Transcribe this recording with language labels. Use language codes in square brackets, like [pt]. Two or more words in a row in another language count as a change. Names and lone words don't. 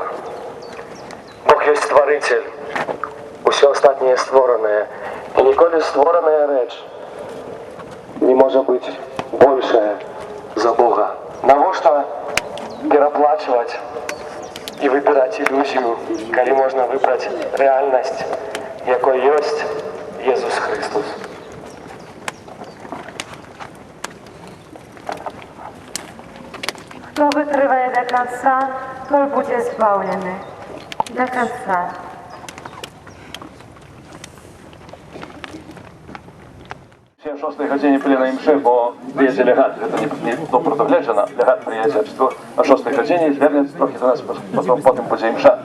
[be] Бог ёсць стварыцель, усё астатняе створанае, і ніколі створаная рэч не можа быць большая за Бога. Навошта пераплачваць і выбіраць ілюзію, калі можна выбраць рэальнасць, якой ёсць Езус Христос. [uk] Хто витриває до кінця, той буде збавлений. До кінця. О 6 годині були на імші, бо приїде легат, це не то продогледжено, легат приїде о 6 годині, звернеться трохи до нас, потім буде імша.